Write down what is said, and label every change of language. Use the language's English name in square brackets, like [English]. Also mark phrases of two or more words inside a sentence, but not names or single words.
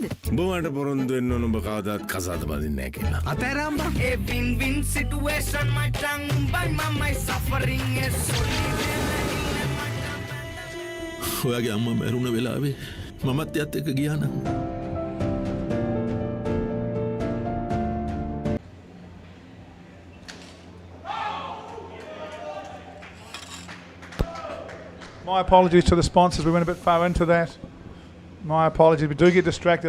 [Sinhala] උඹට පොරොන්දු වෙන්න ඕන උඹ කවදාත් කසාද බඳින්නේ නැහැ කියලා. අතෑරම්බා. [English] A win-win situation, my tongue by my suffering is [Sinhala] ඔයාගේ අම්මා මැරුණ වෙලාවේ මමත් එයත් එක්ක ගියා නම් [English] My apologies to the sponsors. We went a bit far into that. My apologies. We do get distracted.